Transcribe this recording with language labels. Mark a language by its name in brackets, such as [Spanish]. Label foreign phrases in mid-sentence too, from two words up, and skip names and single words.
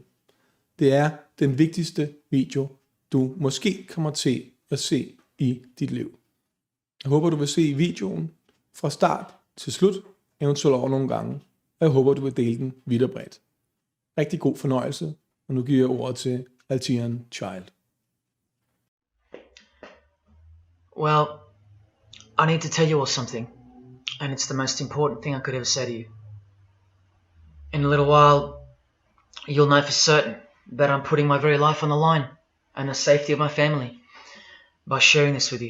[Danish] Det er den vigtigste video, du måske kommer til at se i dit liv. Jeg håber, du vil se videoen fra start til slut, eventuelt over nogle gange, og jeg håber, du vil dele den vidt og bredt. Rigtig god fornøjelse, og nu giver jeg ordet til Altian Child. [English] Well, I need to tell you all something, and it's the most important thing I could ever say to you. In a little while, you'll know for certain that I'm putting my very life on the line and the safety of my family by sharing this with you.